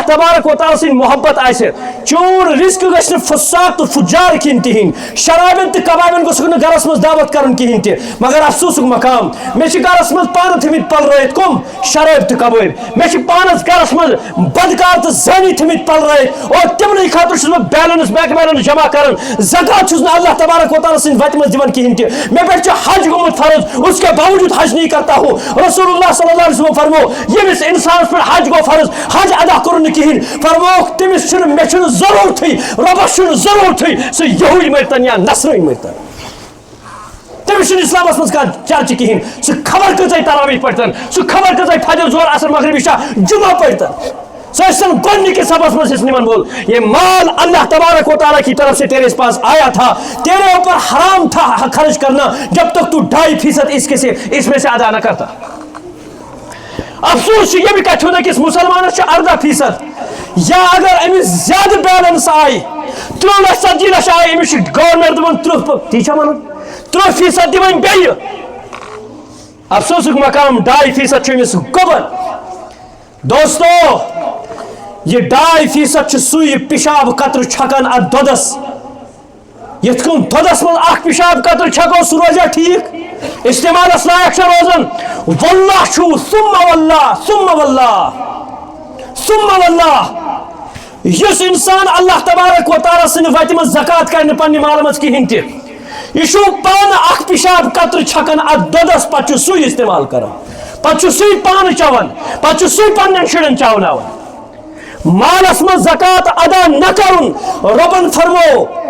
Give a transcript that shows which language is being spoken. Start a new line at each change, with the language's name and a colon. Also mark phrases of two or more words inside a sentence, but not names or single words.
Kashmiri: تبارک و تعالیٰ سٕنٛدۍ محبت آسہِ چون رزق گژھِ نہٕ فساق تہٕ فجار کھیٚنۍ تِہنٛدۍ شرابن تہٕ کبابن گوٚژھُکھ نہٕ گرس منٛز دعوت کرُن کِہیٖنۍ تہِ مگر افسوٗسُک مقام مےٚ چھِ گرس منٛز پانہٕ تھٲمٕتۍ پلرٲیِتھ کُم شرٲبۍ تہٕ کبٲبۍ مےٚ چھِ پانس گرس منٛز بدکار تہٕ زٲنی تھٲمٕتۍ پلرٲیِتھ اور تِمنٕے خٲطرٕ چھُس بہٕ
English: balance bank balance
Kashmiri: جمع کران زکات چھُس نہٕ اللہ تبارک و تعالیٰ سٕنٛدِ وتہِ منٛز دِوان کِہیٖنۍ تہِ میں پہ حج گوٚمُت فرض
Urdu: اس کے باوجود حج نہیں کرتا ہوں
Kashmiri: رسول اللہ
Arabic: صلی اللہ علیہ وسلم
Kashmiri: فرمو ییٚمِس انسانس پہ حج گو فرض حج ادا کوٚر نہٕ کِہیٖنۍ فرموکھ تٔمِس چھُنہٕ مےٚ چھُنہٕ ضروٗرتھٕے رۄبس چھُنہٕ ضروٗرتھٕے سُہ یہوٗدۍ مٔرتن یا نصرٲنۍ مٔرتن تٔمِس چھُنہٕ اسلامس منٛز کانٛہہ چرچہِ کِہیٖنۍ سُہ خبر کۭژاہ تراویح پٔرتن سُہ خبر کۭژاہ فجر ظہر عصر مغرب عشاء جمعہ پٔرتن سن گۄڈنِکِس سبقس منٛز اسہِ نِمن وول
Urdu: یہ مال اللہ تبارک و تعالیٰ کی طرف سے تیرے پاس آیا تھا تیرے اوپر حرام تھا خرچ کرنا جب تک تو 2.5% اس میں سے ادا نہ کرتا
Kashmiri: افسوس
Urdu: یہ بھی
Kashmiri: کتھ ہوتا کہ اس مسلمانس 18% یا اگر امس زیادہ بیلنس آئی 3,70,000 لچھ آئی امس گورمنٹ دپان 3% دِوان بیٚیہِ افسوسُک مقام 2.5% چھُ أمِس گوٚبر دوستو یہ 2.5% چھُ سُے پِشاب قطرٕ چھکان اتھ دۄدس یِتھ کٔنۍ دۄدس منٛز اکھ پِشاب قطرٕ چھکو سُہ روزیا ٹھیٖک استعمالس لایق چھا روزان واللہ چھُ
Arabic: ثم واللہ ثم واللہ ثم واللہ
Kashmiri: یُس انسان اللہ تبارک و تعالیٰ سٕنٛدِ وتہِ منٛز زکات کرِ نہٕ پننہِ مالہٕ منٛز کِہیٖنۍ تہِ یہ چھُ پانہٕ اکھ پِشاب قطرٕ چھکان اتھ دۄدس پتہٕ چھُ سُے استعمال کران پتہٕ چھُ سُے پانہٕ چٮ۪وان پتہٕ چھُ سُے پننٮ۪ن شُرٮ۪ن چاوناوان مالس منٛز زکات ادا نہ کرُن رۄبن فرمو